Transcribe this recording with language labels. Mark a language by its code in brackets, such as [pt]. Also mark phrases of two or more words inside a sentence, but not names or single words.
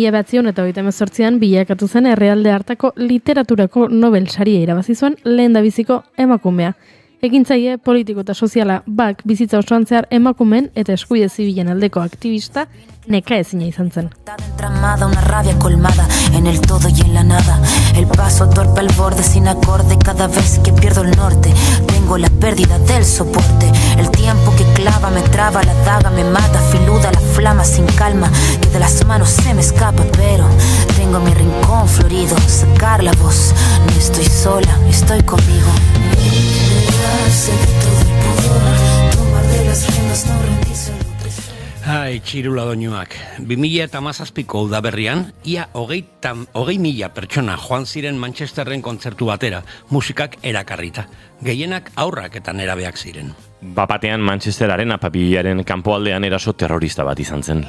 [eu] 1928an bilakatu zen herrialde hartako literaturako Nobel saria irabazi zuen lehendabiziko emakumea. Ekintzaile politiko eta soziala Buck bizitza osoan zehar emakumeen eta eskubide zibilen aldeko aktivista nekaezina izan zen. [es] Entramada, una rabia colmada en el todo y en la nada. El paso torpe al borde sin acorde cada vez que pierdo el norte. Tengo la pérdida del soporte. El tiempo que clava me traba, la daga me mata, filuda la flama sin calma, que de las manos se me escapa, pero tengo mi rincón florido, sacar la voz. No estoy sola, estoy conmigo. Liberarse de todo el pudor, tomar de las riendas, no rendirse. [eu] Ai, txirula doinuak. 2017ko udaberrian, ia 20.000 pertsona joan ziren Manchesterren kontzertu batera, musikak erakarrita. Gehienak aurrak eta nerabeak ziren. Bapatean Manchesteraren apabiliaren kanpoaldean eraso terrorista bat izan zen.